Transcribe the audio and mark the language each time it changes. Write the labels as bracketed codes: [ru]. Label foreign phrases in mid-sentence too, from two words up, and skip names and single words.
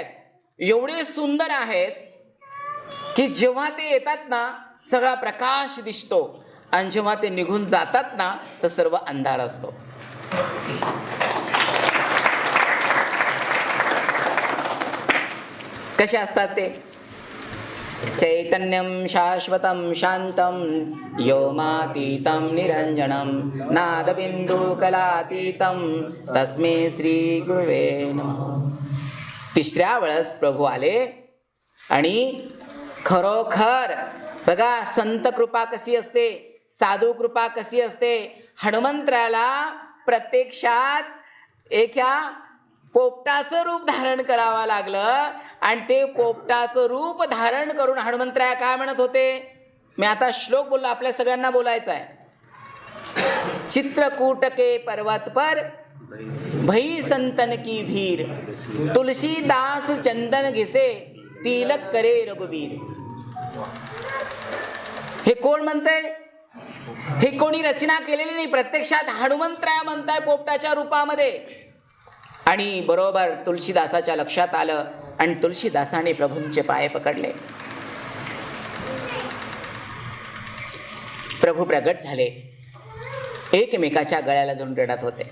[mr] एवढे सुंदर आहेत की जेव्हा ते येतात ना सगळा प्रकाश दिसतो, आणि जेव्हा ते निघून जातात ना तर सर्व अंधार असतो. कसे असतात ते? [sa] चैतन्यम शाश्वतम शांतम व्योमातीतम निरंजनम नादबिंदू कलातीतम तस्मै श्री गुरुवे नमः. [mr] तिसऱ्या वेळेस प्रभू आले आणि खरोखर बघा संत कृपा कशी असते, साधू कृपा कशी असते. हनुमंतराला प्रत्यक्षात एका पोपटाचं रूप धारण करावं लागलं, आणि ते पोपटाचं रूप धारण करून हनुमंतराया काय म्हणत होते? मी आता श्लोक बोललो, आपल्या सगळ्यांना बोलायचं आहे. [awa] चित्रकूट के पर्वत पर भई संतन की भीर, तुलसीदास चंदन घिसे तिलक करे रघुवीर. [mr] हे कोण म्हणतंय? हे कोणी रचना केलेली नाही, प्रत्यक्षात हनुमंतराया म्हणताय पोपटाच्या रूपामध्ये. आणि बरोबर तुलसीदासाच्या लक्षात आलं, आणि तुलसीदासाने प्रभूंचे पाय पकडले. प्रभू प्रगट झाले, एकमेकाच्या गळ्याला धरून रडत होते.